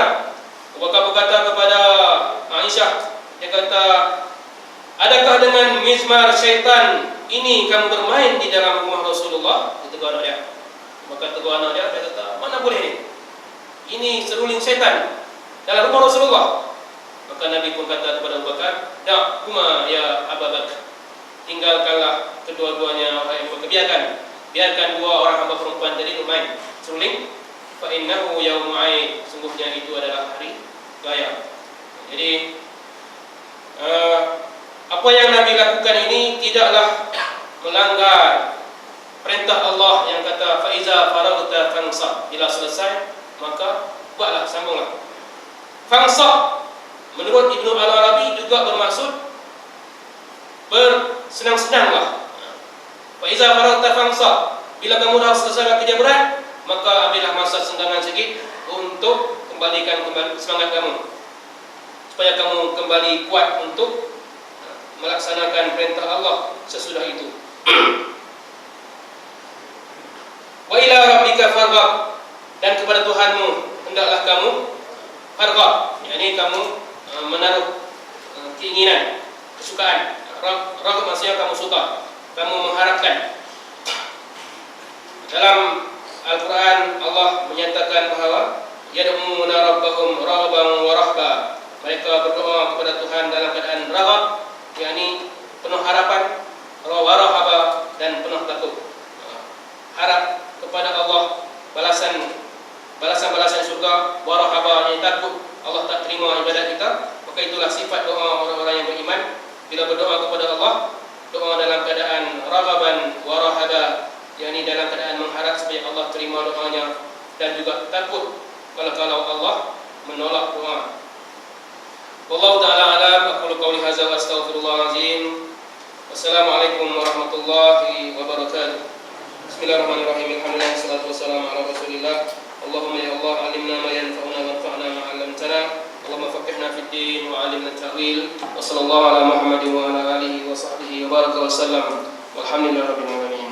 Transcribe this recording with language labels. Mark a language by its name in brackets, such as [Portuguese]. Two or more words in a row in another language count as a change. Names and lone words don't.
[Malay] Abu Bakar berkata kepada Aisyah, dia kata, adakah dengan mizmar syaitan ini kamu bermain di dalam rumah Rasulullah? Dia tegur anak dia. Maka tegur anak dia kata, mana boleh ni? Ini seruling syaitan dalam rumah Rasulullah. Maka Nabi pun kata kepada Abu Bakar, [Arabic] دعهما يا أبا بكر, [Malay] tinggalkanlah kedua-duanya wahai Abu Bakar, biarkan dua orang hamba perempuan tadi bermain seruling. [Arabic] فإنه يوم عيد, [Malay] sungguhnya itu adalah hari raya. Jadi apa yang Nabi lakukan ini tidaklah melanggar perintah Allah yang kata [Arabic] فإذا فرغت فانصب, [Malay] bila selesai maka buatlah, sambunglah. Fansab menurut Ibnu Al-Arabi juga bermaksud bersenang-senanglah. [Arabic] فإذا فرغت فانصب, [Malay] bila kamu dah selesai kerja berat, maka ambillah masa senggangan sedikit untuk kembalikan semangat kamu, supaya kamu kembali kuat untuk melaksanakan perintah Allah sesudah itu. [Arabic] وإلى ربك فارغب, [Malay] dan kepada Tuhanmu hendaklah kamu farghab, yakni kamu menaruh keinginan, kesukaan. Raghab maksudnya kamu suka, kamu mengharapkan. Dalam Al-Quran Allah menyatakan bahawa [Arabic] يدعون ربهم رغبا ورهبا, [Malay] mereka berdoa kepada Tuhan dalam keadaan raghab, yakni penuh harapan, [Arabic] ورهبا, [Malay] dan penuh takut. Harap kepada Allah balasan surga, [Arabic] ورهبا, [Malay] yang takut Allah tak terima ibadat kita. Maka itulah sifat doa orang-orang yang beriman. Bila berdoa kepada Allah, doa dalam keadaan [Arabic] رغبا ورهبا, [Malay] yakni dalam keadaan mengharap supaya Allah terima doanya, dan juga takut kalau Allah menolak doa. [Arabic] والله تعالى أعلم. أقول قولي هذا وأستغفر الله العظيم. والسلام عليكم ورحمة الله وبركاته. بسم الله الرحمن الرحيم. الحمد لله والصلاة والسلام على رسول الله. اللهم يا الله، علمنا ما ينفعنا وارفعنا ما علمتنا. اللهم فقهنا في الدين وعلمنا التأويل. وصلى الله على محمد وعلى آله وصحبه وبارك وسلم. والحمد لله رب العالمين.